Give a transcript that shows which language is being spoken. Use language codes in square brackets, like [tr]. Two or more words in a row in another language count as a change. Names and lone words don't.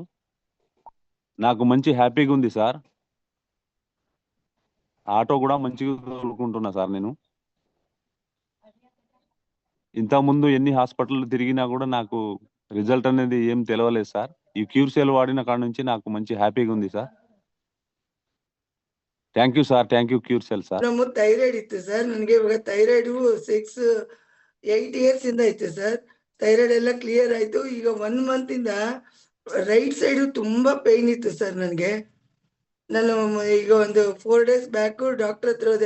[te] నాకు మంచి హ్యాపీగా ఉంది సార్. ఆటో కూడా మంచిగా తోలుకుంటున్నా సార్. నేను ఇంతకుముందు ఎన్ని హాస్పిటల్ తిరిగినా కూడా నాకు రిజల్ట్ అనేది ఏం తెలవలేదు సార్. ఈ క్యూర్సెల్ వాడిన కాడ నుంచి నాకు మంచి హ్యాపీగా ఉంది సార్. [en] Thank you sir, thank you Curecell sir. [kn] ನಮ್ಮ ಥೈರಾಯ್ಡ್ ಇತ್ತು ಸರ್. ನನಗೆ ಇವಾಗ ಥೈರಾಯ್ಡ್ 8 years ಇಂದ ಇತ್ತು ಸರ್. ಥೈರಾಯ್ಡ್ ಎಲ್ಲ ಕ್ಲಿಯರ್ ಆಯ್ತು. ಈಗ 1 month ಇಂದ [en] right side [kn] ತುಂಬಾ ಪೇನ್ ಇತ್ತು ಸರ್ ನನಗೆ. ನಾನು ಈಗ ಒಂದು 4 days ಬ್ಯಾಕ್ ಡಾಕ್ಟರ್ ಹತ್ರ ಹೋದೆ.